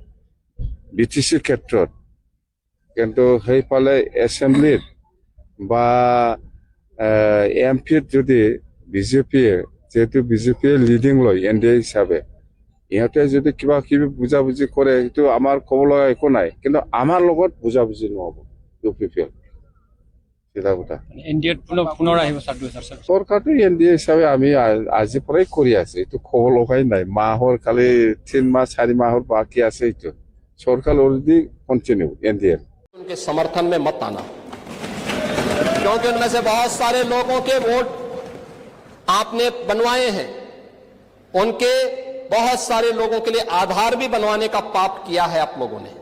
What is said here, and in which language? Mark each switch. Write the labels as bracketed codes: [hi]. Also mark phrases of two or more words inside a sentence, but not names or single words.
[as] বিটিচিৰ ক্ষেত্ৰত কিন্তু সেইফালে এছেম্বলিত বা এমপিত যদি বিজেপিয়ে যেহেতু বিজেপিয়ে লিডিং লয় এনডিএ হিচাপে, ইহঁতে যদি কিবা কিবি বুজাবুজি কৰে সেইটো আমাৰ ক'ব লগা একো নাই, কিন্তু আমাৰ লগত বুজাবুজি নহ'ব ইউপিপিএল। চৰকাৰটো এনডিএ হিচাপে আমি আজিৰ পৰাই কৰি আছে, এইটো ক'ব লগাই নাই। মাহৰ খালি 3 মাহ 4 মাহৰ বাকী আছে। এইটো सरकार [en] already continue [as] एनडीए [hi] उनके समर्थन में मत आना, क्योंकि उनमें से बहुत सारे लोगों के वोट आपने बनवाए हैं। उनके बहुत सारे लोगों के लिए आधार भी बनवाने का पाप किया है आप लोगों ने।